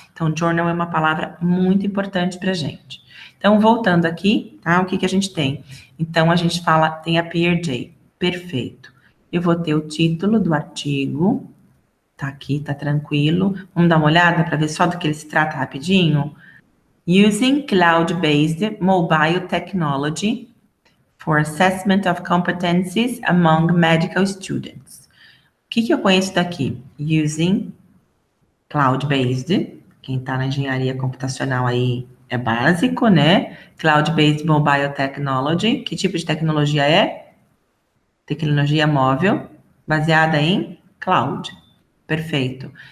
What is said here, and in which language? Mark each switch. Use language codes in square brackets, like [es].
[pt] Então, journal é uma palavra muito importante pra gente. Então, voltando aqui, tá? O que a gente tem? Então, a gente fala, tem a Peer J. Perfeito. Eu vou ter o título do artigo, tá aqui, tá tranquilo. Vamos dar uma olhada para ver só do que ele se trata rapidinho? [en] Using cloud-based mobile technology for assessment of competencies among medical students. [pt] O que eu conheço daqui? [en] Using cloud-based, [pt] quem está na engenharia computacional aí é básico, né? [en] Cloud-based mobile technology, [pt] que tipo de tecnologia é? Tecnologia móvel, baseada em cloud. Perfeito.